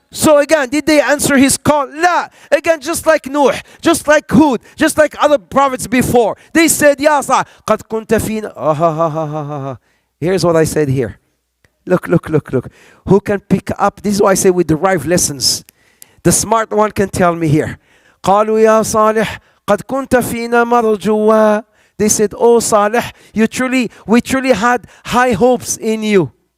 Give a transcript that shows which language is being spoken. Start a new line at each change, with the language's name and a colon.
English: So again, did they answer his call? La. Again, just like Nuh, just like Hud, just like other prophets before. They said, Ya Sa,
Arabic: قad كنت فينا.
English: Here's what I said here. Look. Who can pick up? This is why I say we derive lessons. The smart one can tell me here.
Arabic: قالوا يا صالح قد كنت فينا مرجوا.
English: They said, oh Salih, we truly had high hopes in you.